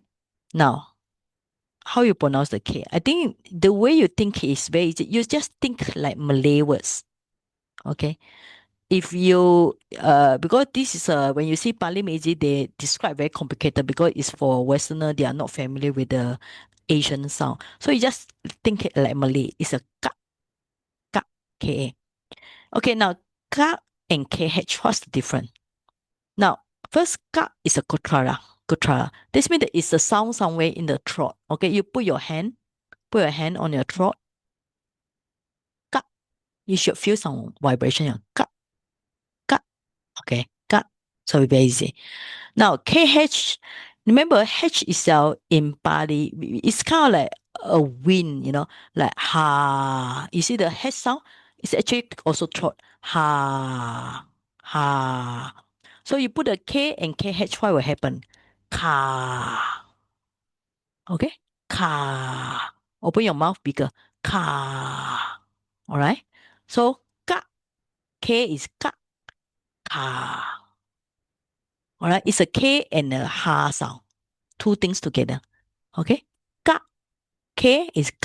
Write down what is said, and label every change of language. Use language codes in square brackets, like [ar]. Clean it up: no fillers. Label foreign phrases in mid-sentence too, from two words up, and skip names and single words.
[en] Now, how you pronounce the K? I think the way you think is very easy. You just think like Malay words. Okay. If you because this is when you see Pali Meiji, they describe very complicated because it's for Westerner, they are not familiar with the Asian sound. So you just think it like Malay. It's a ka, ka, K. Okay, now ka and KH, what's the difference? Now, first ka is a kutrara. Kutrara. This means that it's a sound somewhere in the throat. Okay, you put your hand on your throat. Ka. You should feel some vibration. Ka, ka. Okay, ka. So very easy. Now, KH, remember H itself in Pali, it's kind of like a wind, like ha. You see the H sound? It's actually also throat. Ha, ha. So you put a K and KH, what will happen? Ka. Okay? Ka. Open your mouth bigger. Ka. All right? So, ka. K is ka. Ka. All right? It's a K and a ha sound. Two things together. Okay? Ka. K is ka.